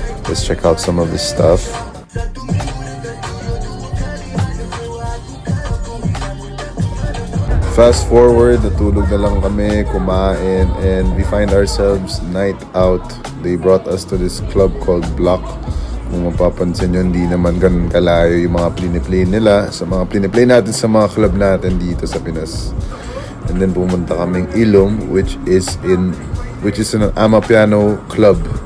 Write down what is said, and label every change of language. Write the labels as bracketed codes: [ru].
[en] Let's check out some of his stuff. Fast forward, [tl] natulog na lang kami, kumain, [en] and we find ourselves night out. They brought us to this club called Block. [tl] Kung mapapansin nyo, hindi naman ganun kalayo yung mga pliniplay nila sa mga pliniplay natin sa mga club natin dito sa Pinas. [en] And then [tl] pumunta kaming [en] Ilom, which is an Amapiano club.